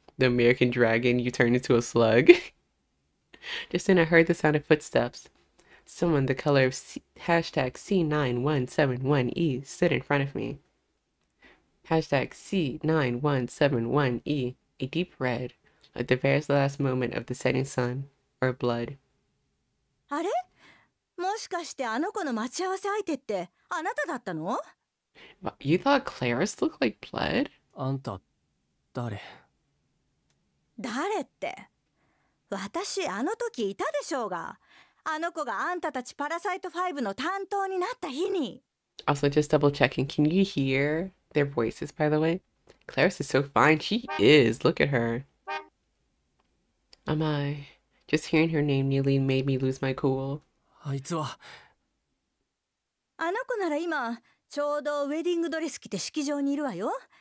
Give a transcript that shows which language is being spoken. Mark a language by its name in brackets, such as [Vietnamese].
[English] The American dragon you turn into a slug. Just then I heard the sound of footsteps. Someone the color of hashtag C9171E stood in front of me. Hashtag C9171E, a deep red, like the very last moment of the setting sun, or blood. [Japanese] あれ、もしかしてあの子の待ち合わせ相手ってあなただったの？ [English] You thought Claris looked like blood? [Japanese] あんた、誰？誰って。私あの時いたでしょうが。あの子があんたたちパラサイト5の担当になった日に。 [English] Also, just double checking. Can you hear their voices, by the way? Claris is so fine. She is. Look at her. Amai. Just hearing her name nearly made me lose my cool. [Japanese] あいつは。あの子なら今、ちょうどウェディングドレス着て式場にいるわよ。